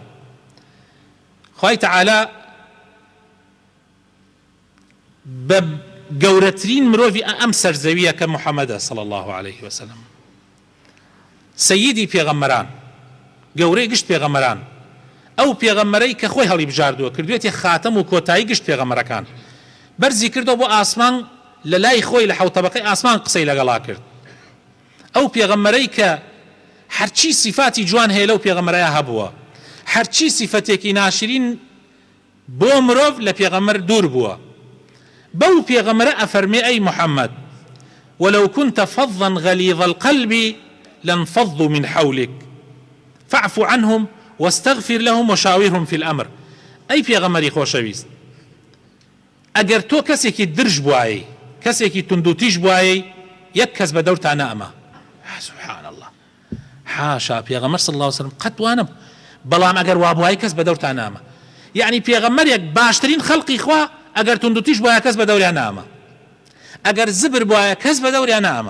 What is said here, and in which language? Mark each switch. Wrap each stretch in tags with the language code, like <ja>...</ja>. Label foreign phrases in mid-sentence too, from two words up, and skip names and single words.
<ckb>خوای تەعالا بە گەورەترین مرۆڤی ئەم سەرزەویە کە محەممەدە</ckb> <ar>صلی الله عليه وسلم،</ar> <ckb>سەییدی پێغەمبەران، گەورەی گشت پێغەمبەران، ئەو پێغەمبەرەی کە خۆی هەڵی بژاردووە کردوێتی خاتەم و کۆتایی گشت پێغەمبەرەکان، بەرزی کردەوە بۆ ئاسمان، لە لای خۆی لە حەوت تەبەقەی ئاسمان قسەی لەگەڵا کرد. ئەو پێغەمبەرەی کە هەرچی صفاتی جوان هەیە لەو پێغەمبەرەیە هەبووە، هەرچی صفەتێکی ناشرین بۆ مرۆڤ لە پێغەمبەر دوور بووە. بەو پێغەمبەرە ئەفەرمێ: ئەی محەممەد</ckb> <ar>ولو كنت فظا غليظ القلب لانفضوا من حولك فاعف عنهم واستغفر لهم وشاورهم في الأمر.</ar> <ckb>أي پێغەمبەری خۆشەویست، ئەگەر تۆ کەسێکی درژ بوایە، کەسێکی توندوتیژ بوایە، یەک کەس بە دەورتان نەئەما.</ckb> <ar>سبحان الله،</ar> <ckb>حاشا پێغەمبەر</ckb> <ar>صلی الله عليه وسلم</ar> <ckb>قەت وانە، بەڵام ئەگەر وا بوایە کەس بە دەورتان نەئەما. یعنی پێغەمبەرێک باشترین خەڵقی خوا ئەگەر توندوتیژ بوایە کەس بە دەوریان نەئەما، ئەگەر زبر بوایە کەس بە دەوریان نەئەما.</ckb>